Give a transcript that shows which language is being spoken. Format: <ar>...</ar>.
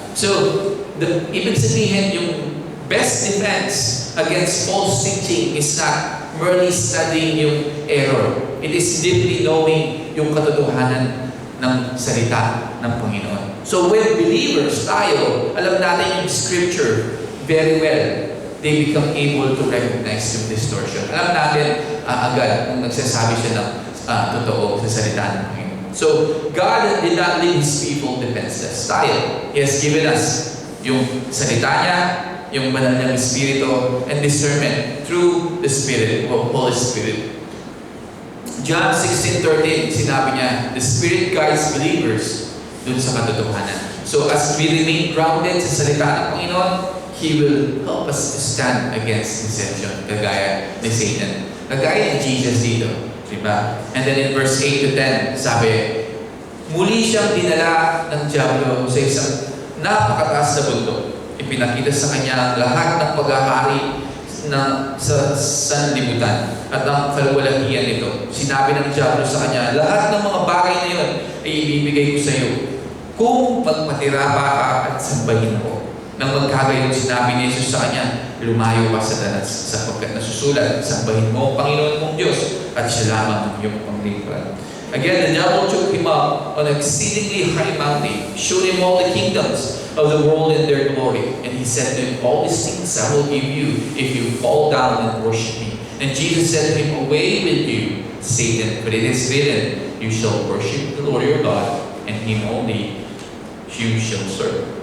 <en>So,</en> <tl>ibig sabihin,</tl> <en>yung best defense against false teaching is not merely studying yung error. It is deeply knowing</en> <tl>yung katotohanan ng salita ng Panginoon.</tl> <en>So when believers tayo,</en> <tl>alam natin</tl> <en>yung Scripture very well, they become able to recognize yung distortion.</en> <tl>Alam natin agad kung nagsasabi siya ng totoo sa salita ng Panginoon.</tl> <en>So, God did not leave His people defenseless. Tayo, He has given us</en> <tl>yung salita niya, yung banal niyang Espiritu,</tl> <en>and discernment through the Spirit, or Holy Spirit. John 16:13,</en> <tl>sinabi niya,</tl> <en>the Spirit guides believers</en> <tl>dun sa katotohanan.</tl> <en>So as we remain grounded</en> <tl>sa salita ng Panginoon,</tl> <en>He will help us to stand against deception,</en> <tl>kagaya ni Satan. Kagaya ni Jesus dito. Diba?</tl> <en>And then in verse 8 to 10,</en> <tl>sabi, muli siyang dinala ng Diablo sa isang napakataas na bundok. Ipinakita sa kanya lahat ng paghahari sa sanlibutan at ang kalwalhatian nito. Sinabi ng Diablo sa kanya, lahat ng mga bagay na yun ay ibibigay ko sa iyo kung magpatira pa ka at sambahin ako. Nang magkagayon, sinabi ni Jesus sa kanya, lumayo ka sa danas sapagkat nasusulat, sambahin mo ang Panginoon mong Diyos at siya lamang ang iyong panglingkuran.</tl> <en>Again, the devil took him up on an exceedingly high mountain, showed him all the kingdoms of the world and their glory. And he said to him, all these things I will give you if you fall down and worship me. And Jesus said to him, away with you, Satan, for it is written, you shall worship the Lord your God, and Him only you shall serve.</en>